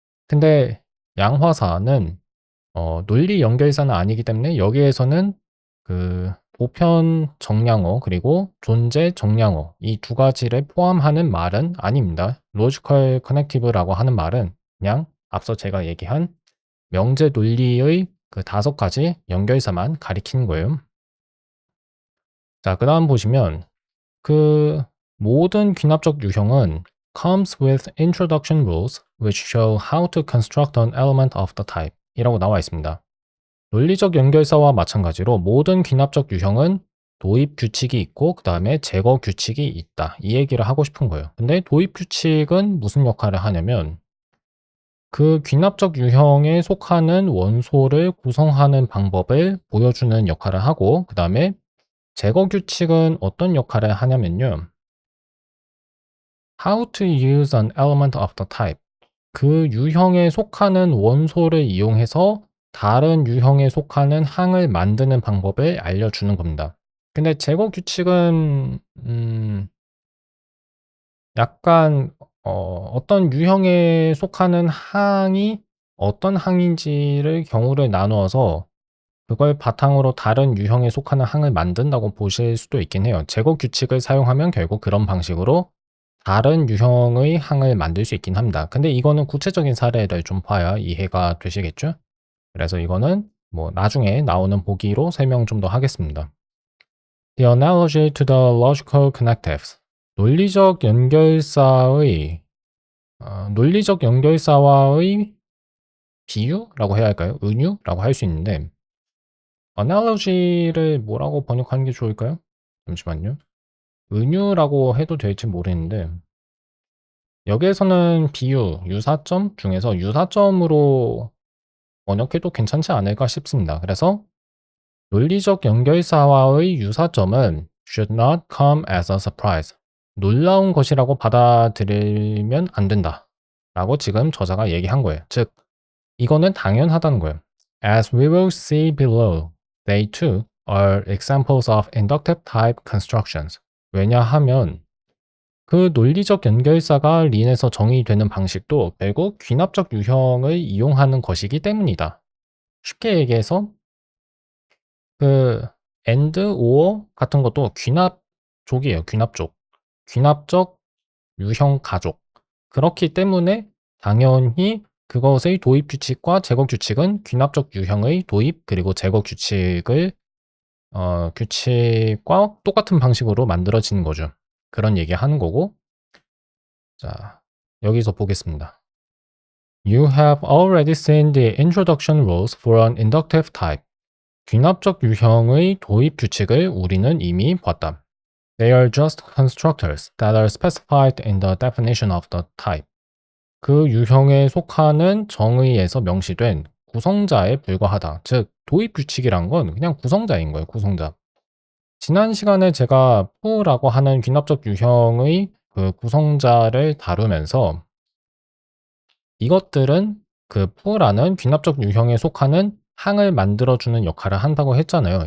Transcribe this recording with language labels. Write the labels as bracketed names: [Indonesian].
[Korean] 근데 양화사는 논리 연결사는 아니기 때문에 여기에서는 그 보편 정량어 그리고 존재 정량어 이 2가지를 포함하는 말은 아닙니다. 로지컬 커넥티브라고 하는 말은 그냥 앞서 제가 얘기한 명제 논리의 그 5가지 연결사만 가리키는 거예요. 자, 그다음 보시면 그 모든 귀납적 유형은 [English] comes with introduction rules which show how to construct an element of the type [Korean] 이라고 나와 있습니다. 논리적 연결사와 마찬가지로 모든 귀납적 유형은 도입 규칙이 있고 그 다음에 제거 규칙이 있다. 이 얘기를 하고 싶은 거예요. 근데 도입 규칙은 무슨 역할을 하냐면 그 귀납적 유형에 속하는 원소를 구성하는 방법을 보여주는 역할을 하고 그 다음에 제거 규칙은 어떤 역할을 하냐면요. [English] How to use an element of the type. [Korean] 그 유형에 속하는 원소를 이용해서 다른 유형에 속하는 항을 만드는 방법을 알려주는 겁니다. 근데 제거 규칙은 약간 어떤 유형에 속하는 항이 어떤 항인지를 경우를 나누어서 그걸 바탕으로 다른 유형에 속하는 항을 만든다고 보실 수도 있긴 해요. 제거 규칙을 사용하면 결국 그런 방식으로 다른 유형의 항을 만들 수 있긴 합니다. 근데 이거는 구체적인 사례를 좀 봐야 이해가 되시겠죠? 그래서 이거는 뭐 나중에 나오는 보기로 설명 좀 더 하겠습니다. [English] The analogy to the logical connectives. [Korean] 논리적 연결사의 논리적 연결사와의 비유라고 해야 할까요? 은유라고 할 수 있는데 analogy를 뭐라고 번역하는 게 좋을까요? 잠시만요. 은유라고 해도 될지 모르겠는데 여기에서는 비유, 유사점 중에서 유사점으로 번역해도 괜찮지 않을까 싶습니다. 그래서 논리적 연결사와의 유사점은 [English] should not come as a surprise. [Korean] 놀라운 것이라고 받아들이면 안 된다. 라고 지금 저자가 얘기한 거예요. 즉, 이거는 당연하다는 거예요. [English] As we will see below, they too are examples of inductive type constructions. [Korean] 왜냐하면 그 논리적 연결사가 린에서 정의되는 방식도 결국 귀납적 유형을 이용하는 것이기 때문이다. 쉽게 얘기해서 그 and, or 같은 것도 귀납족이에요. 귀납족. 귀납적 유형 가족. 그렇기 때문에 당연히 그것의 도입 규칙과 제거 규칙은 귀납적 유형의 도입 그리고 제거 규칙을 규칙과 똑같은 방식으로 만들어지는 거죠. 그런 얘기하는 거고. 자, 여기서 보겠습니다. [English] You have already seen the introduction rules for an inductive type. [Korean] 귀납적 유형의 도입 규칙을 우리는 이미 봤다. [English] They are just constructors that are specified in the definition of the type. [Korean] 그 유형에 속하는 정의에서 명시된 구성자에 불과하다. 즉, 도입 규칙이란 건 그냥 구성자인 거예요. 구성자. 지난 시간에 제가 푸라고 하는 귀납적 유형의 그 구성자를 다루면서 이것들은 그 푸라는 귀납적 유형에 속하는 항을 만들어주는 역할을 한다고 했잖아요.